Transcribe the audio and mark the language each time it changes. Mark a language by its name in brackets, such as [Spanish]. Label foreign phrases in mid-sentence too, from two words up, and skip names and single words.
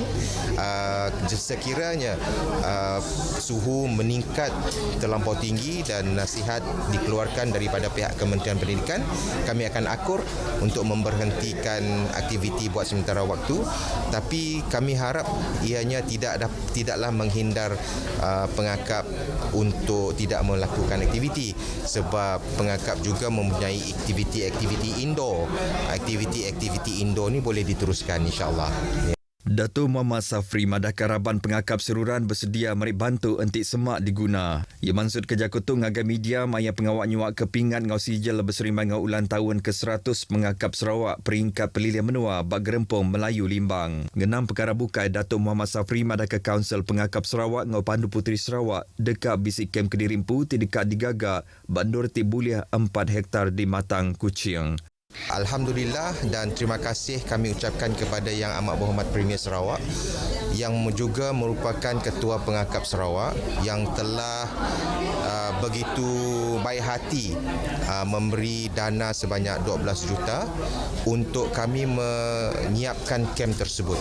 [Malay] Sekiranya suhu meningkat terlampau tinggi dan nasihat dikeluarkan daripada pihak Kementerian Pendidikan, kami akan akur untuk memberhentikan aktiviti buat sementara waktu, tapi kami harap ianya tidaklah menghindar pengakap untuk tidak melakukan aktiviti, sebab pengakap juga mempunyai aktiviti indoor. Aktiviti indoor ni boleh diteruskan insya-Allah. [Iban] Datuk Muhammad Safri madah karaban pengakap seruran bersedia mari bantu entik semak diguna. Ia maksud kerja kutung ngagai media maya pengawak nyuak kepingat ngau sijil berserimai ngau ulang tahun ke-100 pengakap Sarawak peringkat pelilian menua bak gerempung Melayu Limbang. Genam perkara bukai Datuk Muhammad Safri madah ke Kaunsil Pengakap Sarawak ngau Pandu Puteri Sarawak dekat bisik kem Kedirimpu ti dekat digagak bandur ti buliah 4 hektar di Matang Kuching. [Malay] Alhamdulillah dan terima kasih kami ucapkan kepada Yang Amat Berhormat Premier Sarawak yang juga merupakan Ketua Pengakap Sarawak yang telah begitu baik hati memberi dana sebanyak 12 juta untuk kami menyiapkan kem tersebut.